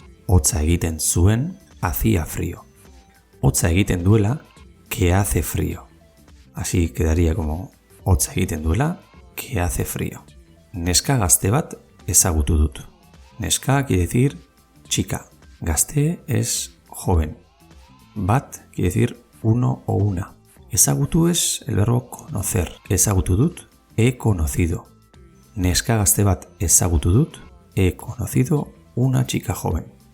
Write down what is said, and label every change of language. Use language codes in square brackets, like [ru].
[eu] Hotza egiten zuen, [es] hacía frío. [eu] Hotza egiten duela, [es] que hace frío. Así quedaría como [eu] hotza egiten duela, [es] que hace frío. [eu] Neska gazte bat ezagutu dut. [es] Neska quiere decir chica. Gazte es joven. Bat quiere decir uno o una. Ezagutu es el verbo conocer. [eu] Ezagutu dut, [es] he conocido. [eu] Neska gazte bat ezagutu dut, [es] he conocido una chica joven.